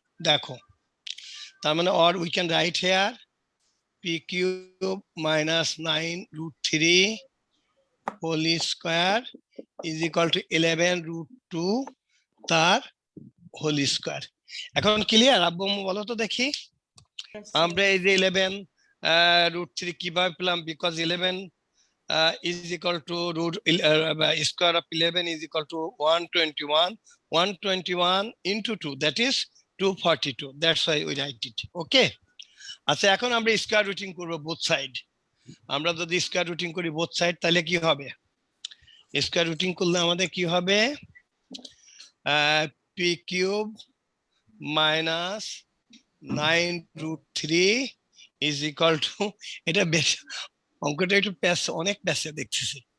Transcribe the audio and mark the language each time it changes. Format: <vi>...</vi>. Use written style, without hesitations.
<bn>দেখো, তার মানে</bn> <en>Or we can write here p cube minus 9√3 whole square is equal to 11√2 তার whole square.</en> <bn>এখন ক্লিয়ার আব্বু আম্মু, বলো তো দেখি।</bn> <en>Yes,</en> <bn>আমরা এই যে 11√3 কিভাবে পেলাম,</bn> <en>Because 11 is equal to square of 11 is equal to 121 into 2, that is 242, that's why we write it.</en> <bn>Okay, আচ্ছা এখন আমরা স্কয়ার রুটিং করব বোথ সাইড। আমরা যদি স্কয়ার রুটিং করি বোথ সাইড, তাহলে কি হবে, স্কয়ার রুটিং করলে আমাদের কি হবে, P cube minus 9√3 is equal to, এটা বেশ অঙ্কটা একটু অনেক প্যাসে দেখতেছি।</bn>